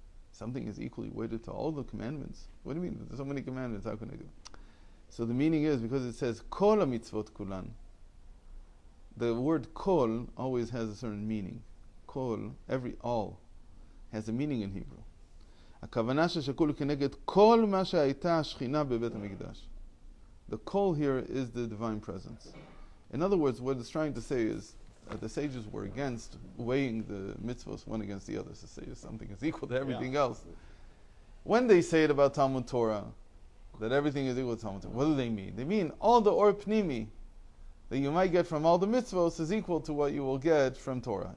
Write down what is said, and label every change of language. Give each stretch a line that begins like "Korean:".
English: Something is equally weighted to all the commandments. What do you mean? There's so many commandments, how can I do it? So the meaning is, because it says kol mitzvot kulan, the word kol always has a certain meaning. Kol, all, has a meaning in Hebrew.
Hebrew: הכוונה ששקול כנגד כל מה שהייתה השכינה בבית המקדש.
English: The kol here is the divine presence. In other words, what it's trying to say is the sages were against weighing the mitzvahs one against the others, to say something is equal to everything else. When they say it about Talmud Torah, that everything is equal to Talmud Torah, what do they mean? They mean all the or pnimi that you might get from all the mitzvahs is equal to what you will get from Torah.